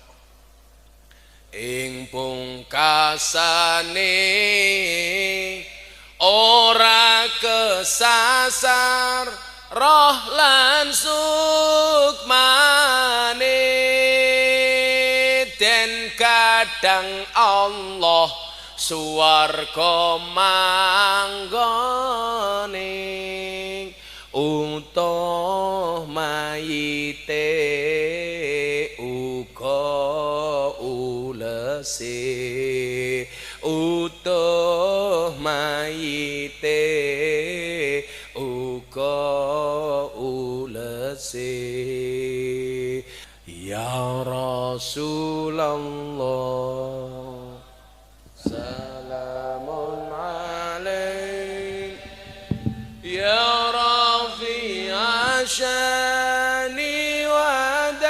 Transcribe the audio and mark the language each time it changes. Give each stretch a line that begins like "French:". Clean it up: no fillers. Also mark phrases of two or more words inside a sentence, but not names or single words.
Javanese: ing pungkasane ora kesasar roh lan sukmane den kadang Allah suwarga manggone utuh mayite uga ulese utuh mayite uga ulese
Arabic: يا رسول الله سلام عليك يا رفيع الشان و